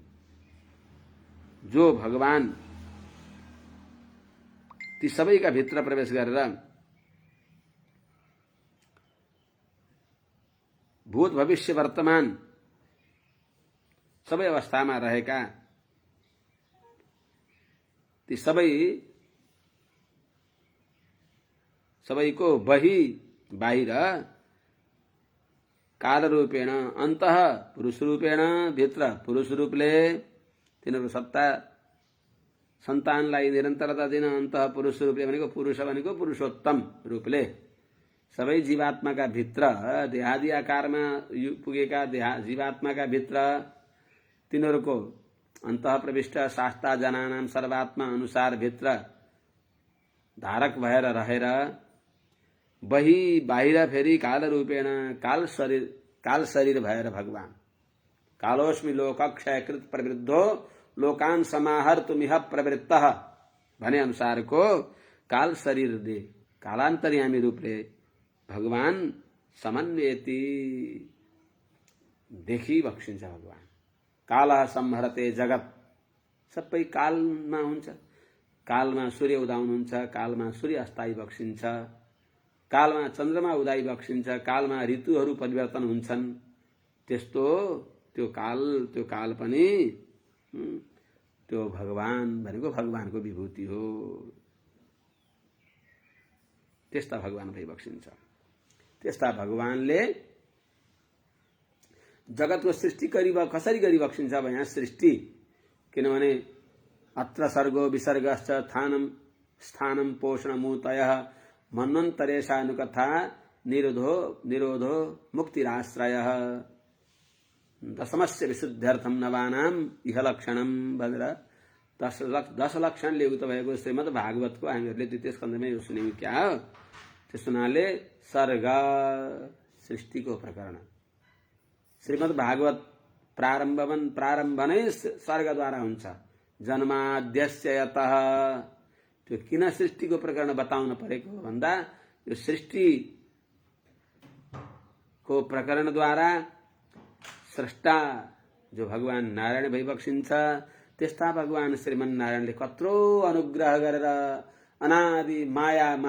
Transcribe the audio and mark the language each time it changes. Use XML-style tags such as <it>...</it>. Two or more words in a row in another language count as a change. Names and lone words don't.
<ne>जो भगवान ती सबैका भित्र प्रवेश गरेर भूत भविष्य वर्तमान सबै अवस्थामा रहेका ती सबैको बही बाहिर</ne> <sa>काल रूपेण, अन्तः पुरुष रूपेण,</sa> <ne>भित्र पुरुष रूपले तिनीहरू सत्ता सन्तानलाई निरन्तरता दिन, अन्तः पुरुष रूपले भनेको पुरुष भनेको पुरुषोत्तम रूपले सबै जीवात्माका भित्र देहादि आकारमा पुगेका जीवात्माका भित्र तिनीहरूको</ne> <sa>अन्तः प्रविष्ट शास्ता जनानाम सर्वात्मा</sa> <ne>अनुसार भित्र धारक भएर रहेर बही बाहिर फेरि</ne> <sa>काल रूपेण</sa> <ne>काल शरीर भएर भगवान</ne> <sa>कालोस्मि लोकक्षयकृत प्रवृद्धो लोकान समाहर्तुमिह प्रवृत्तः</sa> <ne>भने अनुसारको काल शरीर दे कालान्तर्यामी रूपले भगवान समन्वेति देखि बक्सिन्छ।</ne> <sa>भगवान कालः संहरते जगत,</sa> <ne>सबै कालमा हुन्छ, कालमा सूर्य उदाउनुहुन्छ, कालमा सूर्य अस्ताइ बक्सिन्छ, कालमा चन्द्रमा उदाइ बक्सिन्छ, कालमा ऋतुहरू परिवर्तन हुन्छन्। त्यस्तो त्यो काल पनि त्यो भगवान भनेको भगवानको विभूति हो। त्यस्ता भगवान भई बक्सिन्छ। त्यस्ता भगवानले जगतको सृष्टि कसरी गरी बक्सिन्छ अब यहाँ सृष्टि, किनभने</ne> <sa>अत्र सर्गो विसर्गश्च स्थानं पोषणमूतयः मन्वन्तरेशानुकथा निरोधो मुक्तिराश्रयः दशमस्य विशुद्ध्यर्थम नवानाम इह लक्षणम</sa> <ne>भनेर 10 लक्षणले युक्त भएको श्रीमद् भागवतको हामीहरूले द्वितीय स्कन्धमै यो सुन्यौं। क्या हो त्यस हुनाले सर्ग सृष्टिको प्रकरण, श्रीमद् भागवत प्रारम्भ नै सर्गद्वारा हुन्छ।</ne> <sa>जन्माद्यस्य यतः,</sa> <ne>त्यो किन सृष्टिको प्रकरण बताउन परेको भन्दा यो सृष्टिको प्रकरणद्वारा स्रष्टा जो भगवान नारायण भई बक्सिन्छ, त्यस्ता भगवान श्रीमन् नारायणले कत्रो अनुग्रह गरेर अनादि माया</ne>